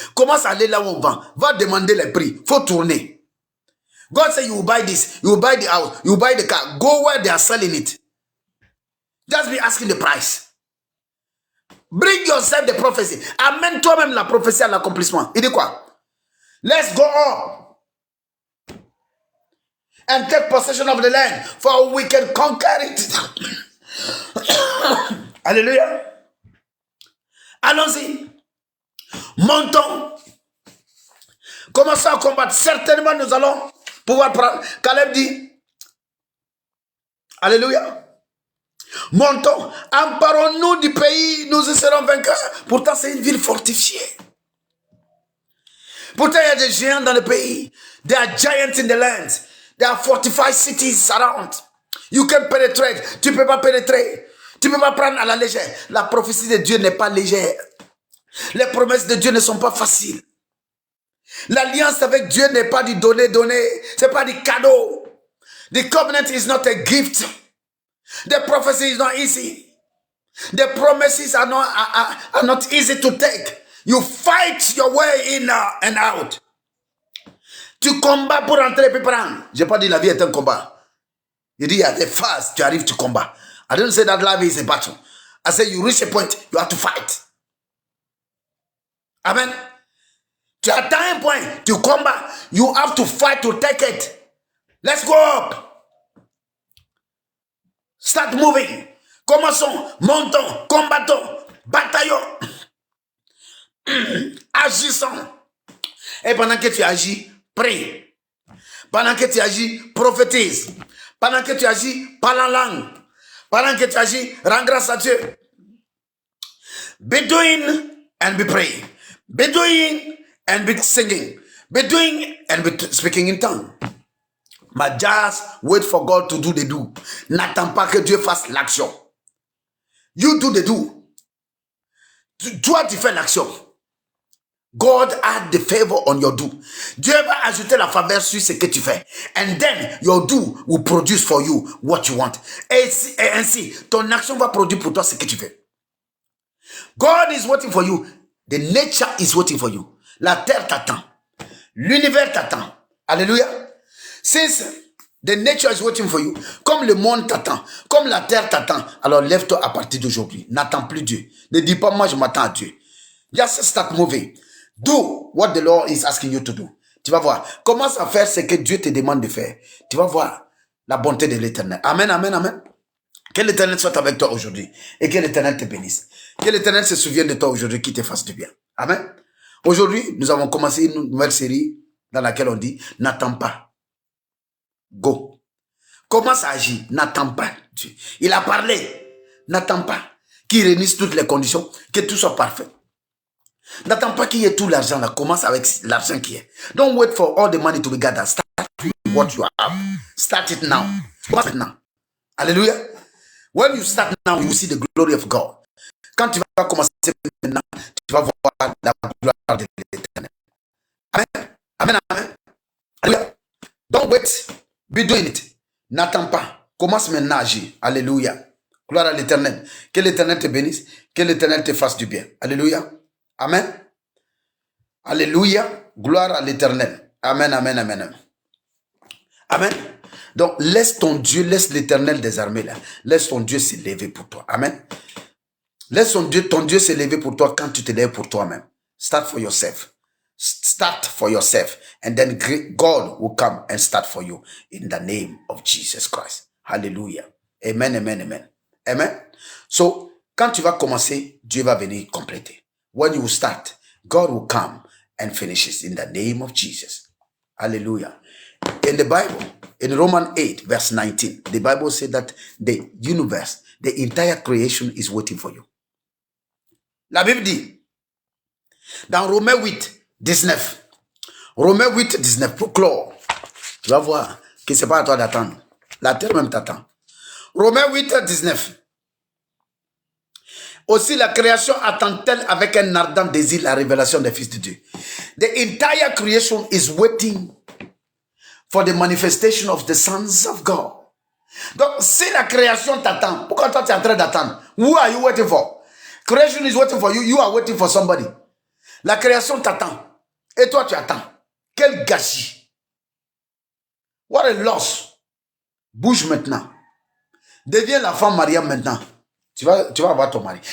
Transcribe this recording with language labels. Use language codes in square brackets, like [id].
[fr] Commence à aller là où on vend. Va demander les prix. Faut tourner. [en] God say you will buy this. You will buy the house. You will buy the car. Go where they are selling it. Just be asking the price. Bring yourself the prophecy. [fr] Amène toi-même la prophétie à l'accomplissement. Il dit quoi? [en] Let's go up and take possession of the land, for we can conquer it. [fr] Alléluia. Allons-y. Montons. Commençons à combattre. Certainement, nous allons pouvoir prendre. Caleb dit. Alléluia. Montons, emparons-nous du pays, nous y serons vainqueurs. Pourtant, c'est une ville fortifiée. Pourtant, il y a des géants dans le pays. [en] There are giants in the land. There are fortified cities around. You can penetrate. [fr] Tu ne peux pas pénétrer. Tu ne peux pas prendre à la légère. La prophétie de Dieu n'est pas légère. Les promesses de Dieu ne sont pas faciles. L'alliance avec Dieu n'est pas du donner. Ce n'est pas du cadeau. [en] The covenant is not a gift. The prophecy is not easy. The promises are not easy to take. You fight your way in and out. [fr] Tu combats pour entrer et puis prendre. Je n'ai pas dit la vie est un combat. Il dit il y a des phases, tu arrives, tu combats. [en] I don't say that life is a battle. I say you reach a point, you have to fight. [fr] Amen. Tu atteins un point, tu combats. [en] You have to fight to take it. Let's go up. Start moving. [fr] Commençons, montons, combattons, bataillons, agissons. Et pendant que tu agis, prie. Pendant que tu agis, prophétise. Pendant que tu agis, parle en langue. Pendant que tu agis, rends grâce à Dieu. [en] Be doing and be praying. Be doing and be singing. Be doing and be speaking in tongue. But just wait for God to do the do. [fr] N'attends pas que Dieu fasse l'action. [en] You do the do. [fr] Toi, tu fais l'action. [en] God add the favor on your do. [fr] Dieu va ajouter la faveur sur ce que tu fais. [en] And then your do will produce for you what you want. [fr] Et ainsi, ton action va produire pour toi ce que tu fais. [en] God is waiting for you. The nature is waiting for you. [fr] La terre t'attend. L'univers t'attend. Alléluia. [en] Since the nature is waiting for you, [fr] comme le monde t'attend, comme la terre t'attend, alors lève-toi à partir d'aujourd'hui. N'attends plus Dieu. Ne dis pas moi je m'attends à Dieu. [en] Just start moving. Do what the Lord is asking you to do. [fr] Tu vas voir. Commence à faire ce que Dieu te demande de faire. Tu vas voir la bonté de l'Éternel. Amen, amen, amen. Que l'Éternel soit avec toi aujourd'hui et que l'Éternel te bénisse. Que l'Éternel se souvienne de toi aujourd'hui, qui te fasse du bien. Amen. Aujourd'hui, nous avons commencé une nouvelle série dans laquelle on dit « N'attends pas. [en] Go. [fr] » Commence à agir. N'attends pas Dieu. Il a parlé. N'attends pas qu'il réunisse toutes les conditions, que tout soit parfait. N'attends pas qu'il y ait tout l'argent là. Commence avec l'argent qui est. [en] Don't wait for all the money to be gathered. Start with what you have. Start it now. [fr] Commence maintenant. [en] Alléluia. When you start now, you will see the glory of God. [fr] Quand tu vas commencer maintenant, tu vas voir la gloire de l'Éternel. [en] Amen. Amen. Amen. Alléluia. Don't wait. Be doing it. [fr] N'attends pas. Commence maintenant à agir. Alléluia. Gloire à l'Éternel. Que l'Éternel te bénisse. Que l'Éternel te fasse du bien. Alléluia. Amen. Alléluia. Gloire à l'Éternel. Amen, amen, amen, amen. Amen. Donc, laisse ton Dieu, laisse l'Éternel des armées là. Laisse ton Dieu s'élever pour toi. Amen. Laisse ton Dieu s'élever pour toi quand tu te lèves pour toi-même. [en] Start for yourself. Start for yourself. And then God will come and start for you in the name of Jesus Christ. [fr] Hallelujah. Amen, amen, amen. Amen. So, quand tu vas commencer, Dieu va venir compléter. [en] When you start, God will come and finish it in the name of Jesus. Hallelujah. In the Bible, in Romans 8, verse 19, the Bible said that the universe, the entire creation is waiting for you. [fr] La Bible dit, dans Romains 8, 19, Romains 8, 19, pour clore, tu vas voir que ce n'est pas à toi d'attendre. La terre même t'attend. Romains 8, 19. Aussi la création attend-elle avec un ardent désir la révélation des fils de Dieu. [en] The entire creation is waiting for the manifestation of the sons of God. [fr] Donc, si la création t'attend, pourquoi toi tu es en train d'attendre? [en] Who are you waiting for? Creation is waiting for you, you are waiting for somebody. [fr] La création t'attend. Et toi tu attends. Quel gâchis. [en] What a loss. [fr] Bouge maintenant. Deviens la femme Mariam maintenant. Tu vas avoir ton mari.